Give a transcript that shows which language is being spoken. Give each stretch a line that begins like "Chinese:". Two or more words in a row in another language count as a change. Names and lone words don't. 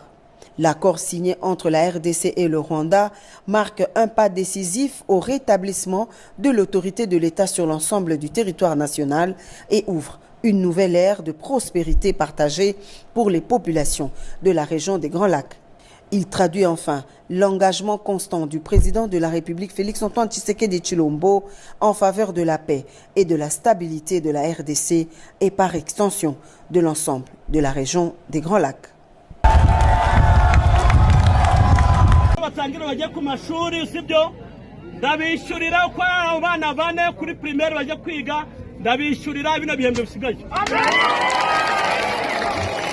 French: L'accord signé entre la RDC et le Rwanda marque un pas décisif au rétablissement de l'autorité de l'État sur l'ensemble du territoire national et ouvre une nouvelle ère de prospérité partagée pour les populations de la région des Grands Lacs. Il traduit enfin l'engagement constant du président de la République Félix-Antoine Tshisekedi Tshilombo en faveur de la paix et de la stabilité de la RDC et par extension de l'ensemble de la région des Grands Lacs.
Kinyarwanda: batangira bajya ku mashuri sibyo ndabishyurira ko abana bane kuri primaire bajya kwiga ndabishyurira bino bihembwe bisigaye.